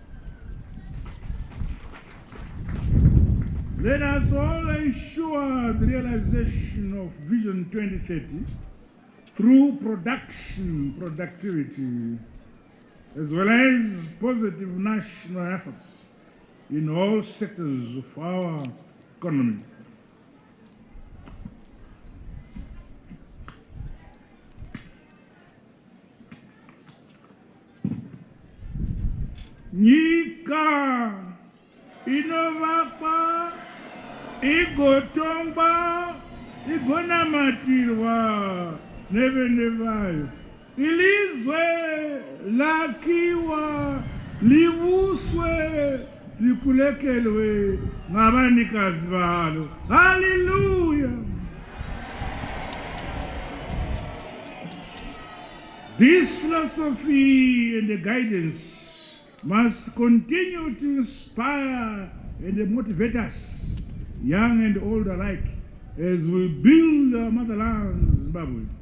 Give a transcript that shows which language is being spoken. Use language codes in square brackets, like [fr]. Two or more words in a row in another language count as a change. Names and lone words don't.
[en] Let us all ensure the realization of Vision 2030 through productivity, as well as positive national efforts in all sectors of our economy. [sn] Nyika inovakwa, igotongwa, igonamatirwa nevene vayo. [nd] Ilizwe lakiwa, libuswe, likulekelwe ngabanikazi balo. Hallelujah! [en] This philosophy and the guidance must continue to inspire and motivate us, young and old alike, as we build our motherland, Zimbabwe.